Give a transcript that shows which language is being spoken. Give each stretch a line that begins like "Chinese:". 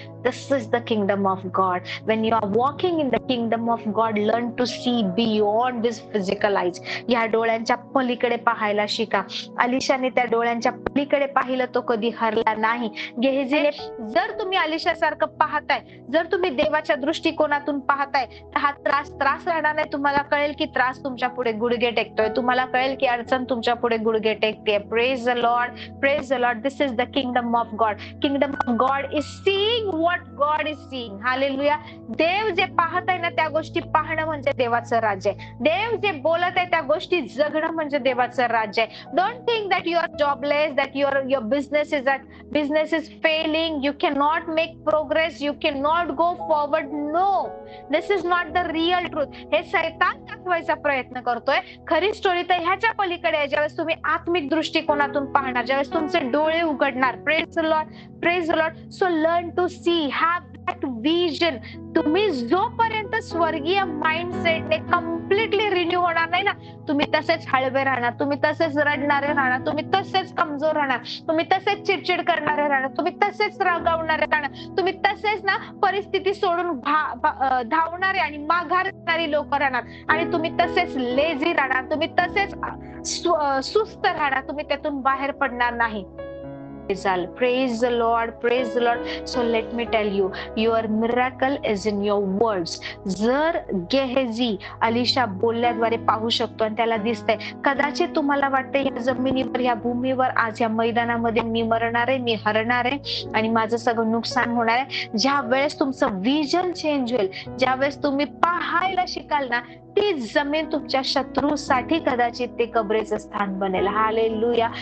English: This is the kingdom of God. When you are walking in the kingdom of God, learn to see beyond this physical eyes.
Marathi: या डोळ्यांच्या पलीकडे पाहायला शिका. अलिशाने त्या डोळ्यांच्या पलीकडे पाहिलं, तो कधी हरला नाही. गेहजीने, जर तुम्ही अलिशासारखं पाहताय, जर तुम्ही देवाच्या दृष्टिकोनातून पाहताय, तर हा त्रास राहणार नाही. तुम्हाला कळेल की त्रास तुमच्या पुढे गुडघे टेकतोय, तुम्हाला कळेल की अडचण तुमच्या पुढे गुडघे टेकते.
English: Praise the Lord, praise the Lord. This is the kingdom of God. Kingdom of God is seeing what God is seeing. Hallelujah.
Marathi: देव जे पाहत आहे ना, त्या गोष्टी पाहणं म्हणजे देवाचं राज्य आहे. देव जे बोलत आहे त्या गोष्टी जगणं म्हणजे देवाचं राज्य आहे.
English: Don't think that you are jobless, that your business is failing, you can not make progress, you can not go forward. No, this is not the real truth.
Marathi: हे सैतान दाखवायचा प्रयत्न करतोय. खरी स्टोरी तर ह्याच्या पलीकडे आहे. ज्यावेळेस तुम्ही आत्मिक दृष्टिकोनातून पाहणार, ज्यावेळेस तुमचे डोळे उघडणार.
English: Praise the Lord, praise the Lord. So learn to see, have that vision.
Marathi: तुम्ही जोपर्यंत स्वर्गीय माइंडसेटने कम्प्लिटली रिन्यू होणार नाही ना, तुम्ही तसेच हळवे राहणार, तुम्ही तसेच रडणारे राहणार, तुम्ही तसेच कमजोर राहणार, तुम्ही तसेच चिडचिड करणारे राहणार, तुम्ही तसेच रागावणारे राहणार, तुम्ही तसेच ना परिस्थिती सोडून धावणारे आणि माघारणारी लोक राहणार, आणि तुम्ही तसेच लेझी राहणार, तुम्ही तसेच सुस्त राहणार, तुम्ही त्यातून बाहेर पडणार नाही.
English: Praise the Lord, praise the Lord. So let me tell you, your miracle is in your words.
Marathi: जर गेहजी अलिशा बोलल्याद्वारे पाहू शकतो आणि त्याला दिसतंय, कदाचित तुम्हाला वाटतंय या जमिनीवर, या भूमीवर, आज या मैदानामध्ये मी मरणार आहे, मी हरणार आहे आणि माझं सगळं नुकसान होणार आहे. ज्या वेळेस तुमचं विजन चेंज होईल, ज्या वेळेस तुम्ही पाहायला शिकाल ना, ती जमीन तुमच्या शत्रूसाठी कदाचित ते कबरेचं स्थान बनेल. हालेलुया.